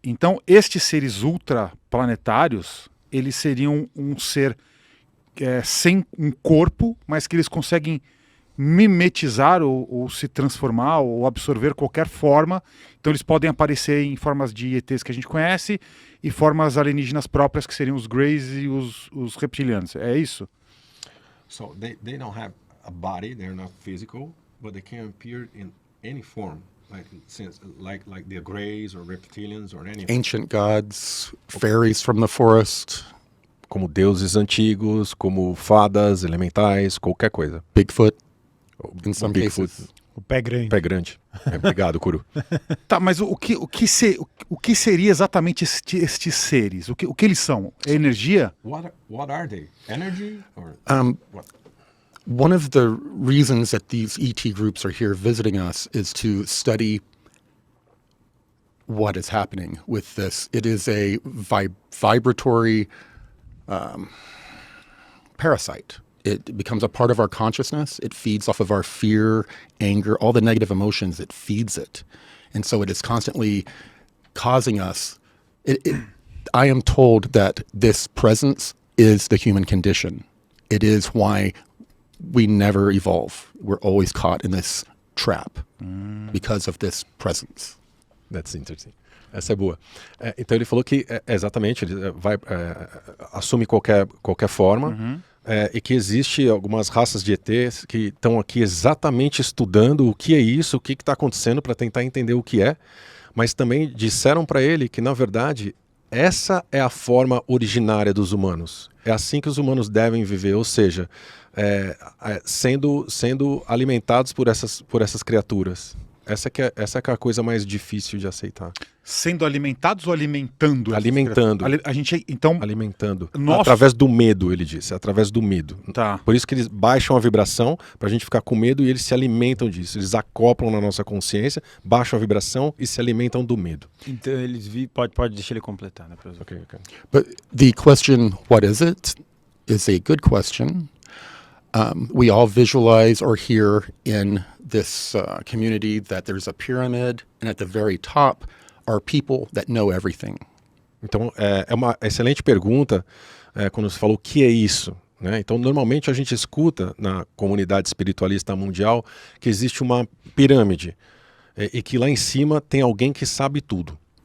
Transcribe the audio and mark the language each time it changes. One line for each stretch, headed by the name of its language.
Portuguese: Então, estes seres ultraplanetários, eles seriam um ser sem um corpo, mas que eles conseguem mimetizar ou se transformar ou absorver qualquer forma. Então, eles podem aparecer em formas de ETs que a gente conhece e formas alienígenas próprias, que seriam os Greys e os reptilianos. É isso?
English: So they don't have a body, they're not physical, but they can appear in any form. Like the Greys or reptilians or anything. Ancient gods, fairies from the forest.
Portuguese: Como deuses antigos, como fadas, elementais, qualquer coisa.
English: Bigfoot, in some Bigfoot. cases.
Portuguese: O pé grande. Pé grande. Obrigado, Kuru. Tá, mas o que seria exatamente estes seres? O que eles são? É energia?
English: What are they? Energy? Or what? One of the reasons that these ET groups are here visiting us is to study what is happening with this. It is a vibratory parasite. It becomes a part of our consciousness. It feeds off of our fear, anger, all the negative emotions. It feeds it. And so it is constantly causing us. I am told that this presence is the human condition. It is why we never evolve. We're always caught in this trap because of this presence. That's interesting.
Portuguese: Essa é boa. Então ele falou que exatamente ele assume qualquer forma e que existe algumas raças de ETs que estão aqui exatamente estudando o que é isso, o que está acontecendo para tentar entender o que é, mas também disseram para ele que na verdade essa é a forma originária dos humanos. É assim que os humanos devem viver, ou seja, sendo alimentados por essas criaturas. Essa é a coisa mais difícil de aceitar. Sendo alimentados ou alimentando? Alimentando. A gente, então... Alimentando. Nossa. Através do medo, ele disse. Através do medo. Tá. Por isso que eles baixam a vibração, pra gente ficar com medo, e eles se alimentam disso. Eles acoplam na nossa consciência, baixam a vibração e se alimentam do medo. Então eles pode deixar ele completar, né, professor?
English: Okay. But the question, what is it, is a good question. We all visualize or hear in this community that there's a pyramid, and at the very top are people that know everything.
Portuguese: Então, é uma excelente pergunta quando você falou o que é isso, né? Então, normalmente a gente escuta na comunidade espiritualista mundial que existe uma pirâmide e que lá em cima tem alguém que sabe tudo.